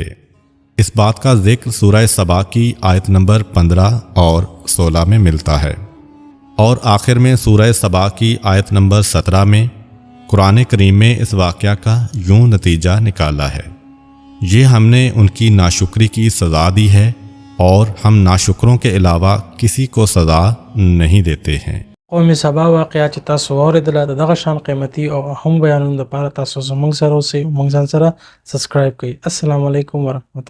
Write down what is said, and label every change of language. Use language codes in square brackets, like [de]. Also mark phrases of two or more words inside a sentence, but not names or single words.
[ur] اس بات کا ذکر سورہ سبا کی آیت نمبر 15 اور 16 میں ملتا ہے، اور آخر میں سورہ سبا کی آیت نمبر 17 میں قرآن کریم میں اس واقعہ کا یوں نتیجہ نکالا ہے: یہ ہم نے ان کی ناشکری کی سزا دی ہے اور ہم ناشکروں کے علاوہ کسی کو سزا نہیں دیتے ہیں۔ [ps] قوم سبا واقعه چې تاسو واورېدله د دغه شان قیمتي او اهم بیانونو لپاره تاسو زموږ سره اوسئ، موږ ځان سره سبسکرایب کړئ. [ar] السلام علیکم ورحمت الله.